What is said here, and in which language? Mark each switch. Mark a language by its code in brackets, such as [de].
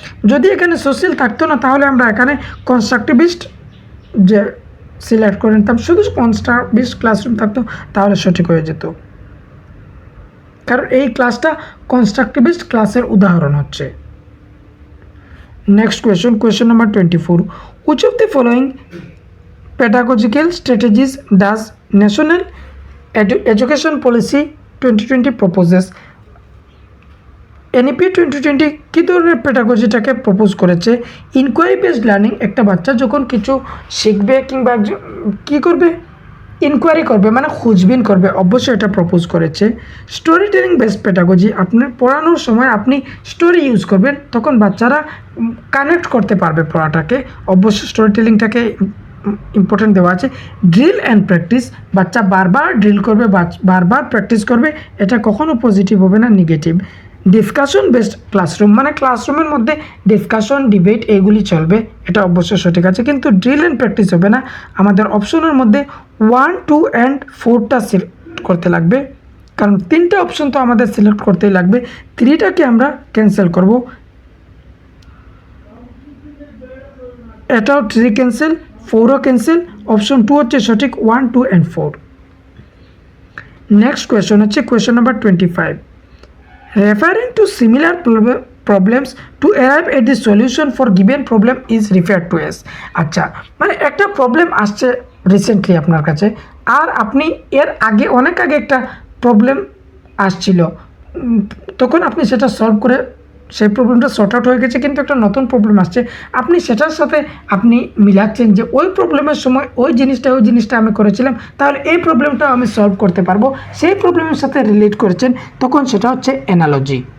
[bn] যদি এখানে সোশ্যাল থাকতো না তাহলে আমরা এখানে কনস্ট্রাকটিভিস্ট যে সিলেক্ট করে নিতাম, শুধু কনস্ট্রাকটিভিস্ট ক্লাসরুম থাকতো তাহলে সঠিক হয়ে যেত, কারণ এই ক্লাসটা কনস্ট্রাকটিভিস্ট ক্লাসের উদাহরণ হচ্ছে। [en] Next question number 24, which of the following pedagogical strategies does national education policy 2020 proposes? [bn] NEP 2020 কী ধরনের পেডাগজিটাকে প্রপোজ করেছে? ইনকোয়ারি বেসড লার্নিং, একটা বাচ্চা যখন কিছু শিখবে কিংবা কী করবে, ইনকোয়ারি করবে, মানে খুঁজবিন করবে, অবশ্যই এটা প্রপোজ করেছে। স্টোরি টেলিং বেসড পেডাগজি, আপনার পড়ানোর সময় আপনি স্টোরি ইউজ করবেন, তখন বাচ্চারা কানেক্ট করতে পারবে পড়াটাকে, অবশ্যই স্টোরি টেলিংটাকে ইম্পর্টেন্ট দেওয়া আছে। ড্রিল অ্যান্ড প্র্যাকটিস, বাচ্চা বারবার ড্রিল করবে, বারবার প্র্যাকটিস করবে, এটা কখনো পজিটিভ হবে না, নেগেটিভ। ডিসকাশন বেসড ক্লাসরুম, মানে ক্লাসরুমের মধ্যে ডিসকাশন ডিবেট এগুলি চলবে, এটা অবশ্যই সঠিক আছে, কিন্তু ড্রিল অ্যান্ড প্র্যাকটিস হবে না। আমাদের অপশনের মধ্যে 1, 2 অ্যান্ড 4টা সিলেক্ট করতে লাগবে, কারণ 3টা অপশন তো আমাদের সিলেক্ট করতেই লাগবে, 3টাকে আমরা ক্যান্সেল করব, এটাও 3 ক্যান্সেল, 4ও ক্যান্সেল, অপশন 2 হচ্ছে সঠিক, 1, 2 অ্যান্ড 4। [en] Next question হচ্ছে question number 25, referring to similar problems to arrive at the solution for given problem is referred to as। [bn] আচ্ছা, মানে একটা প্রবলেম আসছে রিসেন্টলি আপনার কাছে, আর আপনি এর আগে অনেক আগে একটা প্রবলেম আসছিল, তখন আপনি সেটা সলভ করে সেই প্রবলেমটা সর্ট আউট হয়ে গেছে, কিন্তু একটা নতুন প্রবলেম আসছে, আপনি সেটার সাথে আপনি মিলাচ্ছেন যে ওই প্রবলেমের সময় ওই জিনিসটা আমি করেছিলাম, তাহলে এই প্রবলেমটাও আমি সলভ করতে পারবো, সেই প্রবলেমের সাথে রিলেট করেছেন, তখন সেটা হচ্ছে অ্যানালজি।